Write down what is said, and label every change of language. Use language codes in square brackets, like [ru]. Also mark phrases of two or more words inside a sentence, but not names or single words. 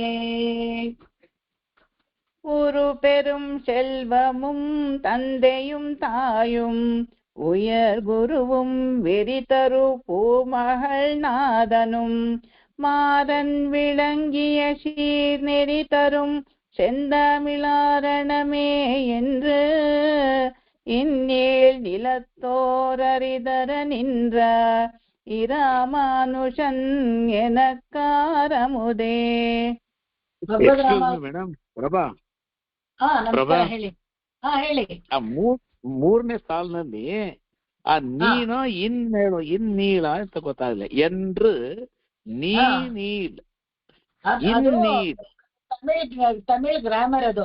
[ta] ஒரு பெரும் செல்வமும் தந்தையும் தாயும் உயர் குருவும் வெறிதரு பூமகள் நாதனும் மாறன் விளங்கிய சீர் நெறி தரும் செந்தமிழாரணமே என்று இந்நீள் நிலத்தோரரிதர நின்ற இராமானுஷன் எனக்காரமுதே. [kn] ಮೇಡಮ್ ಪ್ರಭಾ ನಮಸ್ಕಾರ, ಪ್ರಭಾ. ಹೇಳಿ. ಹೇಳಿ. ಆ ಮೂರನೇ ಸಾಲಿನಲ್ಲಿ ಆ ನೀನು ಇನ್ನೀಳ ಅಂತ ಗೊತ್ತಾಗಲಿಲ್ಲ. ಎಂದ್ರು ನೀಲ್ ತಮಿಳ್ ಗ್ರಾಮರ್ ಅದು.